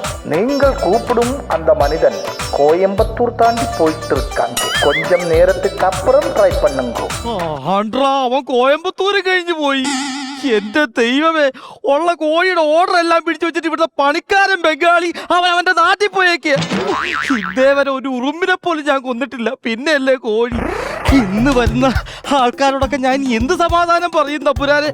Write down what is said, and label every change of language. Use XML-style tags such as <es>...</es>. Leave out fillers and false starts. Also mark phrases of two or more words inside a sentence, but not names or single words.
<ta>நீங்கள் கூப்பிடும் அந்த மனிதன் கோயம்புத்தூர் தாண்டி போயிட்டு இருக்காங்க. கொஞ்சம் நேரத்துக்கு அப்புறம் ட்ரை பண்ணுங்க.</ta> <ml>അവൻ കോയമ്പത്തൂര് കഴിഞ്ഞു പോയി. എന്റെ ദൈവമേ, ഉള്ള കോഴിയുടെ ഓർഡർ എല്ലാം പിടിച്ചു വെച്ചിട്ട് ഇവിടുത്തെ പണിക്കാരൻ ബംഗാളി അവന്റെ നാട്ടിൽ പോയേക്ക്. ഇതേവരെ ഒരു ഉറുമ്പിനെ പോലും ഞാൻ കൊന്നിട്ടില്ല, പിന്നെയല്ലേ കോഴി. ഇന്ന് വരുന്ന ആൾക്കാരോടൊക്കെ ഞാൻ എന്ത് സമാധാനം പറയും തമ്പുരാനെ?</ml>